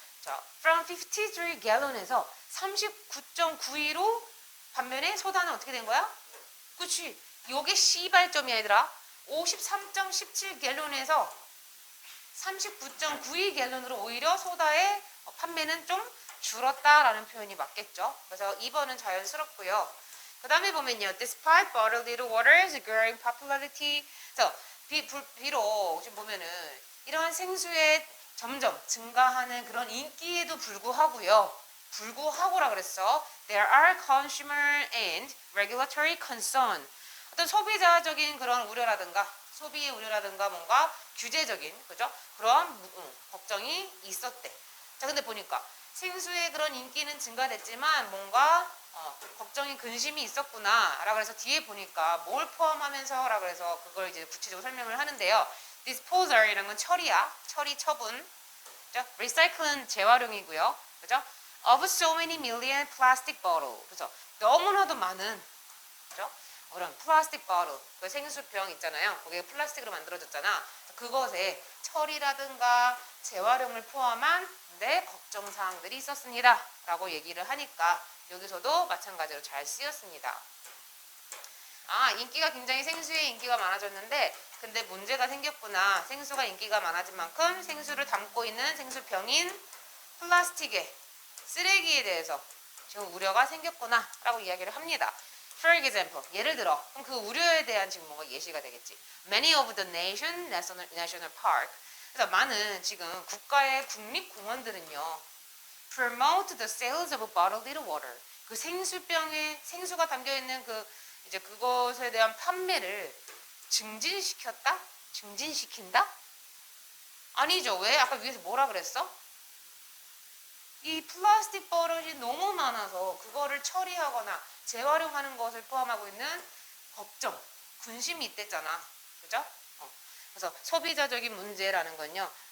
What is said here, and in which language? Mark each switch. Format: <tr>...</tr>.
<ko>자,</ko> <en>from 53 gallon</en> <ko>에서 39.92로 반면에 소다는 어떻게 된 거야? 그치? 요게 시발점이야, 얘들아. 53.17 갤론에서 39.92 갤론으로 오히려 소다의 판매는 좀 줄었다라는 표현이 맞겠죠. 그래서 2번은 자연스럽고요.</ko> <en>그 다음에 보면요, despite bottled water's growing popularity.</en> <ko>그래서 비록 지금 보면은 이러한 생수의 점점 증가하는 그런 인기에도 불구하고라 그랬어.</ko> <en>There are consumer and regulatory concern.</en> <ko>어떤 소비자적인 그런 우려라든가 소비의 우려라든가 뭔가 규제적인, 그죠? 그런 걱정이 있었대. 자, 근데 보니까 생수의 그런 인기는 증가됐지만 뭔가 걱정이 근심이 있었구나 라고 해서 뒤에 보니까 뭘 포함하면서 라고 해서 그걸 이제 구체적으로 설명을 하는데요. disposal이라는 건 처리야. 처리, 처분. 그죠? recycle는 재활용이고요. 그죠?</ko> <en>of so many million plastic bottle.</en> <ko>그래서 너무나도 많은, 그죠? 그런 플라스틱 버틀, 그 생수병 있잖아요. 그게 플라스틱으로 만들어졌잖아. 그것에 처리라든가 재활용을 포함한 걱정사항들이 있었습니다. 라고 얘기를 하니까 여기서도 마찬가지로 잘 쓰였습니다. 인기가 굉장히 생수의 인기가 많아졌는데 근데 문제가 생겼구나. 생수가 인기가 많아진 만큼 생수를 담고 있는 생수병인 플라스틱의 쓰레기에 대해서 지금 우려가 생겼구나 라고 이야기를 합니다.</ko> <en>For example,</en> <ko>예를 들어, 그럼 그 우려에 대한 지금 뭔가 예시가 되겠지.</ko> <en>Many of the national park.</en> <ko>그래서 많은 지금 국가의 국립공원들은요,</ko> <en>promote the sales of bottled water.</en> <ko>그 생수가 담겨 있는 이제 그것에 대한 판매를 증진시켰다? 증진시킨다? 아니죠. 왜? 아까 위에서 뭐라 그랬어? 이 플라스틱 버릇이 너무 많아서 그거를 처리하거나 재활용하는 것을 포함하고 있는 걱정, 근심이 있댔잖아. 그죠? 그래서 소비자적인 문제라는 건요,</ko>